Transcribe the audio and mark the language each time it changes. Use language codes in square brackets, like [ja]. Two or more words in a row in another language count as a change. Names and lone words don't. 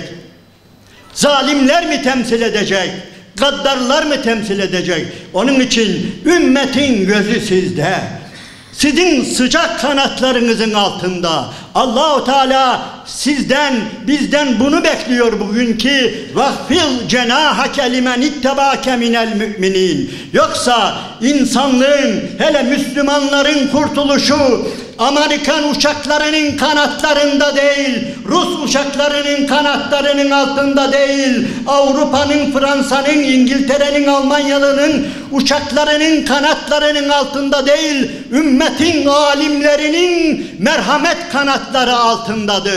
[tr] Zalimler mi temsil edecek? Gaddarlar mı temsil edecek? Onun için ümmetin gözü sizde. Sizin sıcak kanatlarınızın altında. Allah-u Teala sizden, bizden bunu bekliyor bugün ki [ar] وَخْفِضْ جَنَاهَكَ لِمَنِ اتَّبَعَكَ مِنَ الْمُؤْمِنِينَ. [tr] Yoksa insanlığın, hele Müslümanların kurtuluşu Amerikan uçaklarının kanatlarında değil, Rus uçaklarının kanatlarının altında değil, Avrupa'nın, Fransa'nın, İngiltere'nin, Almanya'nın uçaklarının kanatlarının altında değil, ümmetin alimlerinin merhamet kanatları altındadır.